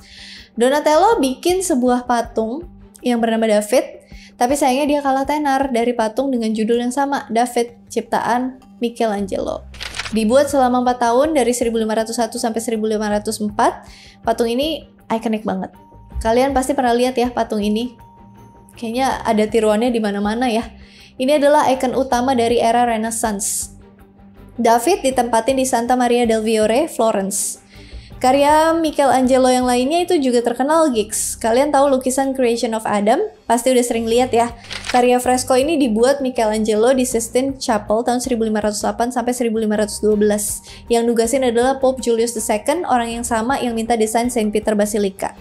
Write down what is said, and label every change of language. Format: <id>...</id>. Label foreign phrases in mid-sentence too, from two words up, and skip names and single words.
<id>Donatello bikin sebuah patung yang bernama David, tapi sayangnya dia kalah tenar dari patung dengan judul yang sama, David, ciptaan Michelangelo. Dibuat selama 4 tahun dari 1501 sampai 1504, patung ini ikonik banget. Kalian pasti pernah lihat ya patung ini. Kayaknya ada tiruannya di mana-mana ya. Ini adalah ikon utama dari era Renaissance. David ditempatin di Santa Maria del Fiore, Florence. Karya Michelangelo yang lainnya itu juga terkenal, gigs. Kalian tahu lukisan Creation of Adam? Pasti udah sering lihat ya. Karya fresko ini dibuat Michelangelo di Sistine Chapel tahun 1508 sampai 1512. Yang nugasin adalah Pope Julius II, orang yang sama yang minta desain Saint Peter Basilica.</id>